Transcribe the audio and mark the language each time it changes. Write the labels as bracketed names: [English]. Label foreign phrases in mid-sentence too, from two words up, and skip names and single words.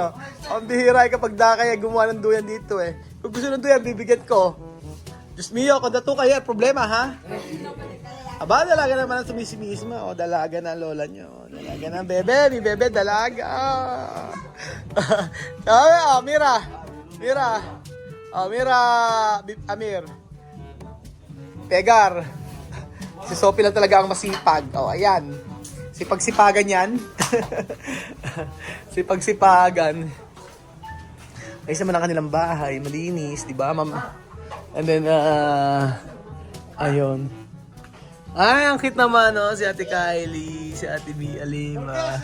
[Filipino] Ang bihira ay kapag kaya gumawa ng duyan dito eh. Kung gusto ng duyan, bibigyan ko. [Spanish] Diyos mío, [Filipino] kung dato kaya, problema ha? Aba, dalaga naman ang sumisimisma. O, dalaga na ang lola nyo. Dalaga na ang bebe. May bebe, dalaga. Sabi, o, Mira. O, Mira. Amir. Pegar. Si Sophie lang talaga ang masipag. O, ayan. Sipag-sipagan yan. Sipag-sipagan. Ayos naman ang kanilang bahay. Malinis, di ba, ma'am? [English] And then, [Filipino] ayun. Ay, ang cute naman, no? Si Ate Kylie, si Ate B. Alima.